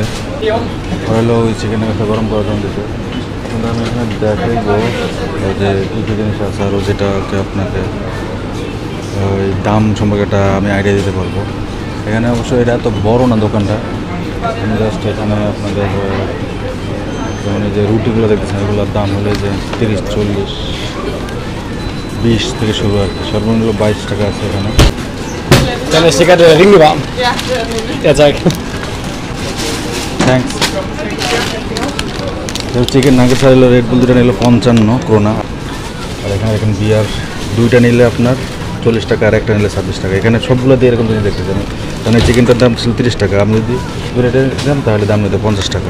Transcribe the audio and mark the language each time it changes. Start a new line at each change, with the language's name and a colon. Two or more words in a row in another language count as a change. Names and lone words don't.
Bangla: হলো ওই চিকেনের কথা গরম করার জন্য দিতে। কিন্তু আমি এখানে দেখাইবো যে কী কী জিনিস আছে, আরও যেটাকে আপনাকে ওই দাম সম্পর্কে একটা আমি আইডিয়া দিতে পারবো। এখানে অবশ্য এটা এত বড় না দোকানটা। আমি জাস্ট এখানে আপনাদের যেমন এই যে রুটিগুলো দেখতেছেন, এগুলোর দাম হলে যে 30, 40, 20 থেকে শুরু আর কি। সর্বনিম্ন 22 টাকা আছে এখানে।
German: Dann ist die Karte Ring warm. Ja, zeig.
Bangla: থ্যাংকস।
English: chicken nuggets
Bangla: আর রেড বুল দুটো নিল 55 ক্রোনা। আর এখানে দেখেন বিয়ার দুইটা নিলে আপনার 40 টাকা, আর একটা নিলে 26 টাকা। এখানে সবগুলো দিয়ে এরকম জিনিস দেখতেছেন। কারণ এই চিকেনটার দাম ছিল 30 টাকা, আমি যদি দুটো দেন তাহলে দাম নিতে 50 টাকা।